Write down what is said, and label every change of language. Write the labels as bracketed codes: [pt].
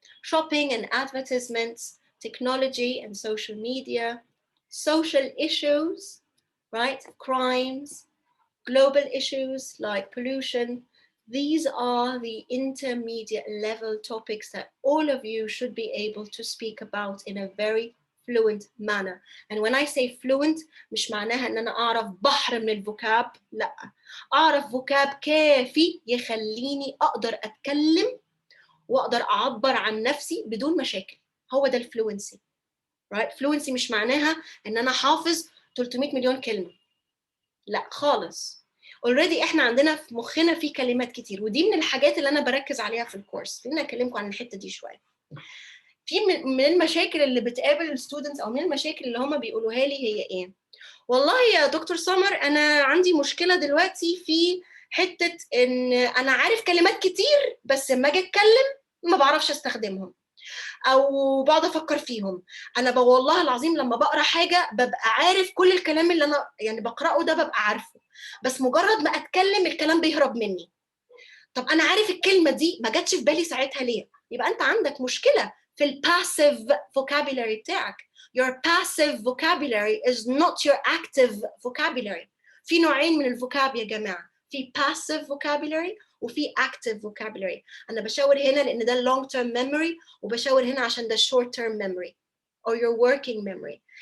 [en] Shopping and advertisements, technology and social media, social issues, right? Crimes, global issues like pollution. These are the intermediate level topics that all of you should be able to speak about in a very fluent manner. And when I say fluent, [ar] مش معناها ان انا اعرف بحر من الفوكاب، لا، اعرف فوكاب كافي يخليني اقدر اتكلم واقدر اعبر عن نفسي بدون مشاكل. هو ده الفلوينسي. [en] right? [ar] فلوينسي مش معناها ان انا حافظ 300 مليون كلمة، لا خالص. [en] already [ar] احنا عندنا في مخنا في كلمات كتير، ودي من الحاجات اللي انا بركز عليها في الكورس. خليني اكلمكم عن الحته دي شويه. في من المشاكل اللي بتقابل الستودنتس او من المشاكل اللي هم بيقولوها لي هي ايه؟ والله يا دكتور سمر انا عندي مشكله دلوقتي في حته ان انا عارف كلمات كتير بس لما اجي اتكلم ما بعرفش استخدمهم او بقعد افكر فيهم. انا والله العظيم لما بقرا حاجه ببقى عارف كل الكلام اللي انا يعني بقراه ده ببقى عارفه، بس مجرد ما اتكلم الكلام بيهرب مني. طب انا عارف الكلمه دي ما جاتش في بالي ساعتها ليه؟ يبقى انت عندك مشكله في الباسيف vocabulary بتاعك. [en] Your passive vocabulary is not your active vocabulary. [ar] في نوعين من الفوكاب يا جماعه، في [en] passive vocabulary [ar] وفي [en] active vocabulary. [ar] انا بشاور هنا لان ده [en] long term memory، [ar] وبشاور هنا عشان ده [en] short term memory or your working memory.